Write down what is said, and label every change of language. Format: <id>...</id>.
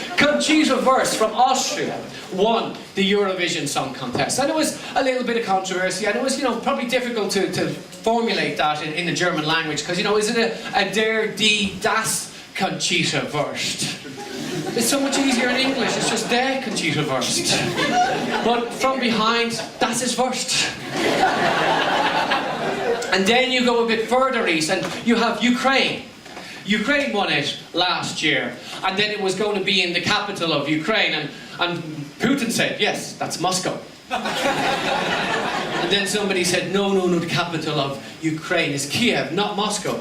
<en>Conchita Wurst from Austria won the Eurovision Song Contest. And it was a little bit of controversy, and it was, probably difficult to formulate that in the German language, because, is it a der, die, das Conchita Wurst? It's so much easier in English, it's just der Conchita Wurst. But from behind,</en> <de>das ist Wurst.</de> <en>And then you go a bit further east and you have Ukraine. Ukraine won it last year, and then it was going to be in the capital of Ukraine, and Putin said, yes, that's Moscow. And then somebody said, no, the capital of Ukraine is Kiev, not Moscow.</en>